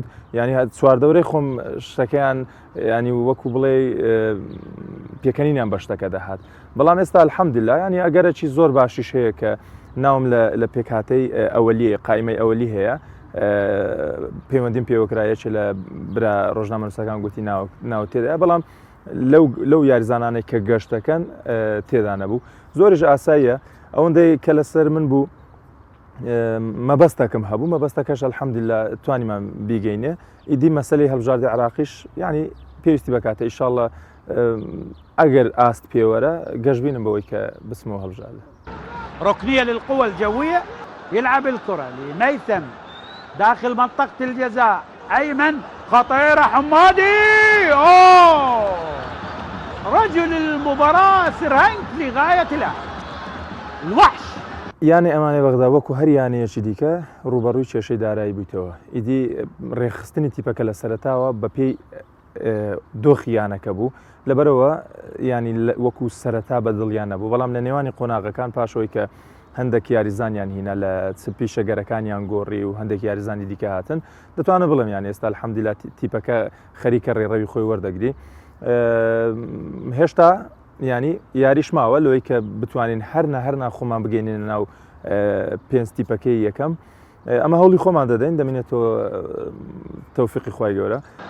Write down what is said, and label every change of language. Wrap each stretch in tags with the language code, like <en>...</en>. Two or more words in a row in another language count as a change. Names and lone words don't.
<ckb>ینی چواردەورەی خۆم شتەکەیان ینی وەکو بڵێ پێکەنینیان بە شتەکە دەهات بەڵام ئێستا الحەمدولیلا ینی ئەگەرەکی زۆر باشیش هەیە کە ناوم لە پێکهاتەی ئەوەلیە قایمەی ئەوەلی هەیە پەیوەندیم پێوەکرایەکی لە برا ڕۆژنامەنووسەکان گوتی ناو تێدایە بەڵام لەو یاریزانانێک کە گەشتەکەن تێدا نەبوو زۆریش ئاساییە ئەوەندەی کە لەسەر من بوو مەبەستەکەم هەبوو مەبەستەکەش الحەمدولیلا توانیمان بیگەینێ ئیدی مەسەلەی هەڵبژاردی عراقیش ینی پێویستی بکاتە ئیشاڵڵە ئەگەر ئاست پێوەرە گەشتبینم بەوەی کە بسمەوە هەڵبژاردە</ckb> <ar>ركنية للقوى الجوية يلعب الكرة لميثم داخل منطقة الجزاء أيمن خطيرة حمادي أوه رجل المباراة سرهنك لغاية الوحش</ar> <ckb>یانی ئەمانێ بەغدا وەکو هەر یانەیەکی دیکە ڕوبەڕووی کێشەی دارایی بوویتەوە ئیدی ڕێخستنی تیپەکە لە سەرتاوە بە پێی دۆخی یانەکە بوو لەبەرەوە ینی وەکو سەرەتا بە دڵیان نەبوو بەڵام لە نێوانی قۆناغەکان پاشەوەی کە هەندێک یاریزانیان هینە لە پیشە گەرەکانیان گۆڕی و هەندێک یاریزانی دیکە هاتن دەتوانە بڵم یان ئێستا الحەمدولیلا تیپەکە خەریکە ڕێڕەوی خۆی وەردەگری هێشتا ینی یاریش ماوە لەوەی کە بتوانین هەر ناخۆمان بگەینێنە ناو پێنج تیپەکەی یەکەم ئەمە هەوڵی خۆمان دەدەین دەمێنێتەوە تەوفیقی خوای گەورە</ckb>